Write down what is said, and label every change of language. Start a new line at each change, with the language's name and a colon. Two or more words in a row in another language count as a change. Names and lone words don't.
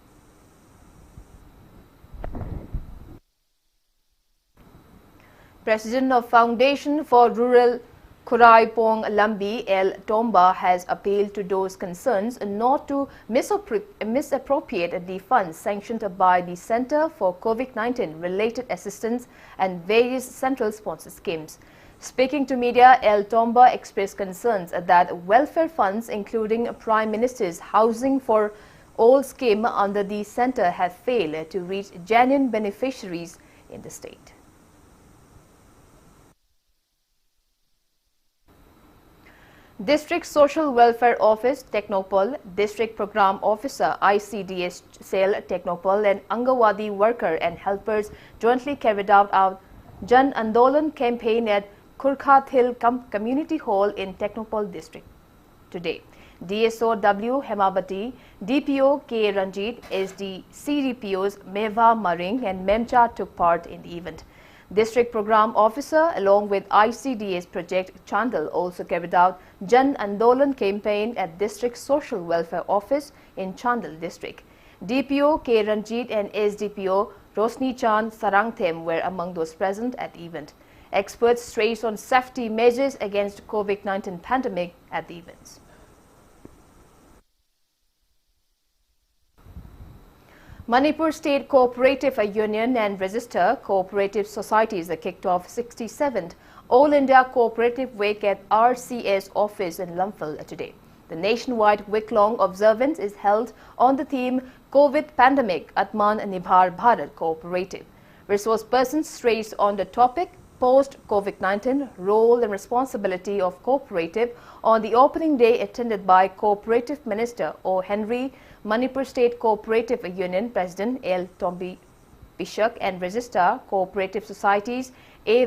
English: President of Foundation for Rural Kuraipong Lambi El Tomba has appealed to those concerned not to misappropriate the funds sanctioned by the Center for COVID-19 related assistance and various central sponsor schemes. Speaking to media, El Tomba expressed concerns that welfare funds, including Prime Minister's Housing for All scheme under the center, have failed to reach genuine beneficiaries in the state. District Social Welfare Office, Technopol, District Program Officer, ICDS Cell, Technopol and Angawadi worker and helpers jointly carried out Jan Andolan campaign at Kurkhathil Community Hall in Technopol District today. DSO W. Hemabati, DPO K. Ranjit, SD CDPOs Meva Maring and Memcha took part in the event. District Program Officer along with ICDS Project Chandal also carried out Jan Andolan campaign at District Social Welfare Office in Chandal District. DPO K. Ranjit and SDPO Rosni Chand Sarangthem were among those present at the event. Experts stressed on safety measures against COVID-19 pandemic at the events. Manipur State Cooperative Union and Register Cooperative Societies kicked off 67th All India Cooperative Week at RCS office in Lamphal today. The nationwide week-long observance is held on the theme COVID Pandemic Atman Nibhar Bharat Cooperative. Resource persons stressed on the topic post-COVID-19 role and responsibility of cooperative on the opening day attended by Cooperative Minister O. Henry, Manipur State Cooperative Union President L. Tombi Bishak and Registrar Cooperative Societies A.